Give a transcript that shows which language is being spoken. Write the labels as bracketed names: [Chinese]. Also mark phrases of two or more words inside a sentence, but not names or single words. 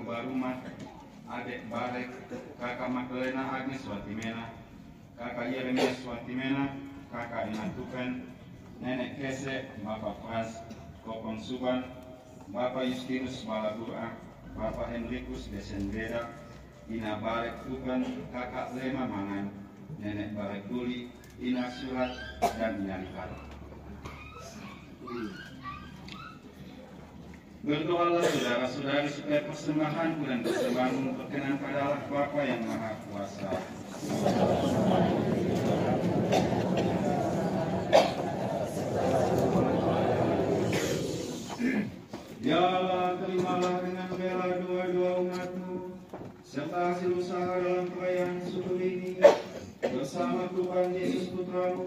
[Indonesian] Ubarumah, adik Barek, kakak Magdalena Agnes Watimena, kakak Yeremias Watimena, kakak Ina Tupen, nenek Kese, Bapak Pras Kopong Suban, Bapak Justinus Balagura, Bapak Henrikus Desendera, Ina Barek Tupen, kakak Lema Mangan, nenek Barek Duli, Ina Surat, dan Ina Likat. Berdoalah saudara-saudari supaya persembahanku dan persembahanmu berkenan pada Allah Bapa yang Maha Kuasa. Ya Allah, terimalah dengan rela doa-doa umatmu serta hasil usaha dalam perayaan subuh ini bersama Tuhan Yesus Putramu.